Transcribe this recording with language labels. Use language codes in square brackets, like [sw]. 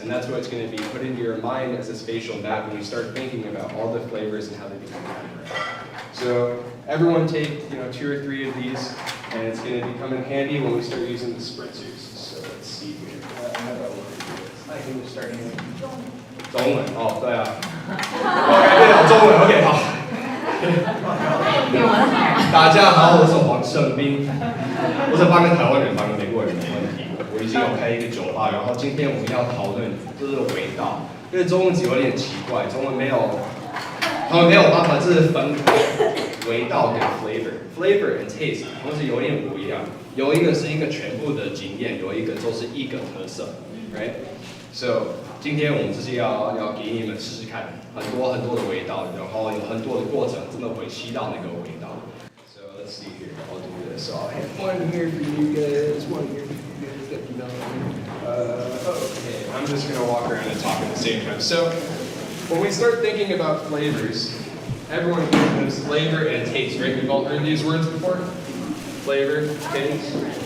[en] And that's what's going to be put into your mind as a spatial map when you start thinking about all the flavors and how they become memorized. So everyone take 2 or 3 of these, and it's going to become in handy when we start using the spritzers. So let's see here. How do I want to do this? I can just start using [zh] 中文哦，对啊。对哦，中文 OK 好。大家好，我是黄胜斌，我是半个台湾人，半个美国人，没问题。我已经有开一个酒吧，然后今天我们要讨论就是味道，因为中文字有点奇怪，中文没有，他们没有办法就是分开味道跟 [en] flavor and taste， [zh] 同时有点不一样，有一个是一个全部的经验，有一个就是一个特色 ，right？So 今天我们就是要给你们试试看很多的味道，然后有很多的过程，真的会吸到那个味道。 [en] So let's see here, I'll do this. So I have one here for you guys, one here for you guys. Let me know. Okay, I'm just gonna walk around and talk at the same time. So when we start thinking about flavors, everyone knows flavor and taste, right? We've all heard these words before. Flavor, taste.